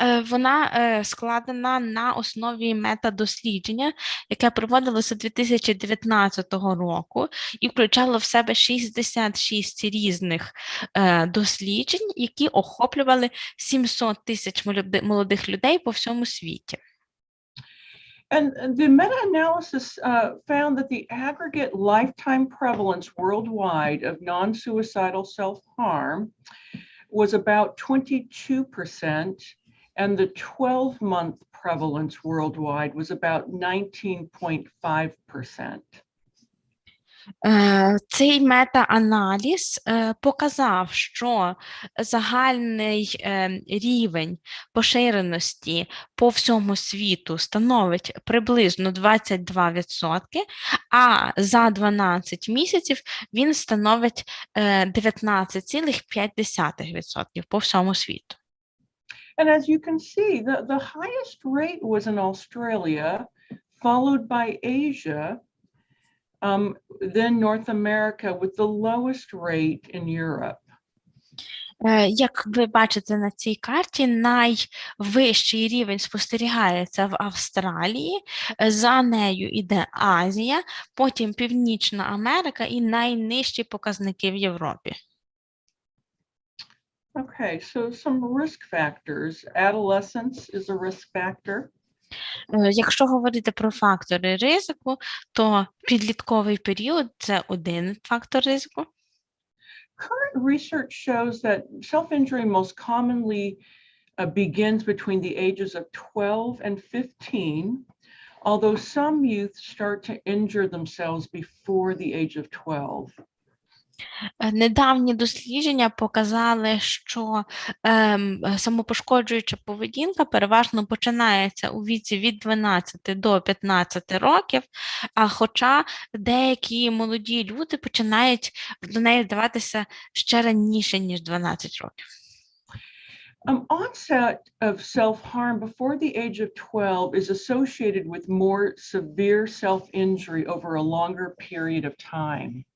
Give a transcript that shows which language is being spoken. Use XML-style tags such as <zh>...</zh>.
<uk>Вона складена на основі метадослідження, яке проводилося 2019 року і включало в себе 66 різних досліджень, які охоплювали 700 тисяч молодих людей по всьому світі.</uk> <en>And the meta-analysis found that the aggregate lifetime prevalence worldwide of non-suicidal self-harm was about 22%, and the 12-month prevalence worldwide was about 19.5%.</en> <uk>Цей мета-аналіз показав, що загальний рівень поширеності по всьому світу становить приблизно 22%, а за 12 місяців він становить 19,5% по всьому світу.</uk> <en>And as you can see, the highest rate was in Australia, followed by Asia, then North America, with the lowest rate in Europe.</en> <uk>Як ви бачите на цій карті, найвищий рівень спостерігається в Австралії, за нею йде Азія, потім Північна Америка і найнижчі показники в Європі.</uk> <en>Okay, so some risk factors. Adolescence is a risk factor.</en> <uk>Якщо говорити про фактори ризику, то підлітковий період – це один фактор ризику.</uk> <en>Current research shows that self-injury most commonly begins between the ages of 12 and 15, although some youth start to injure themselves before the age of 12.</en> <uk>Недавні дослідження показали, що самопошкоджуюча поведінка переважно починається у віці від 12 до 15 років, а хоча деякі молоді люди починають до неї вдаватися ще раніше, ніж 12 років.</uk> <en>Onset of self-harm before the age of 12 is associated with more severe self-injury over a longer period of time.</en>